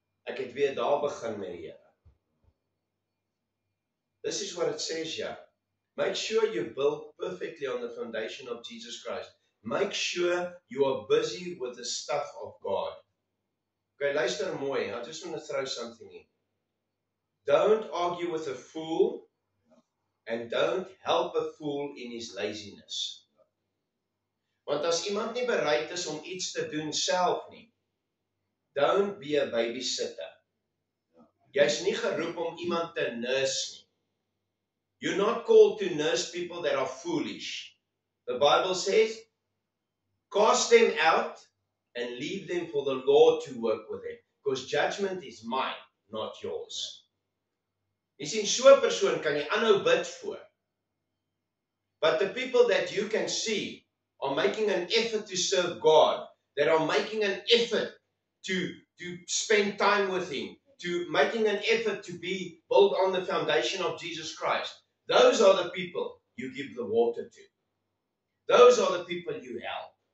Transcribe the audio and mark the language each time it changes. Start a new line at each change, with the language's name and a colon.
Afrikaans: Ek het weer daar begin met die Here.
English: This is what it says here. Make sure you build perfectly on the foundation of Jesus Christ. Make sure you are busy with the stuff of God. Okay,
Afrikaans: luister mooi.
English: I just want to throw something in. Don't argue with a fool and don't help a fool in his laziness.
Afrikaans: Want as iemand nie bereid is om iets te doen self nie,
English: don't be a babysitter.
Afrikaans: Jy is nie geroep om iemand te nurse nie.
English: You're not called to nurse people that are foolish. The Bible says, cast them out and leave them for the Lord to work with them. Because judgment is mine, not yours.
Afrikaans: Jy sien, so 'n persoon kan jy aanhou bid voor.
English: But the people that you can see are making an effort to serve God, that are making an effort to spend time with Him, to making an effort to be built on the foundation of Jesus Christ. Those are the people you give the water to. Those are the people you help.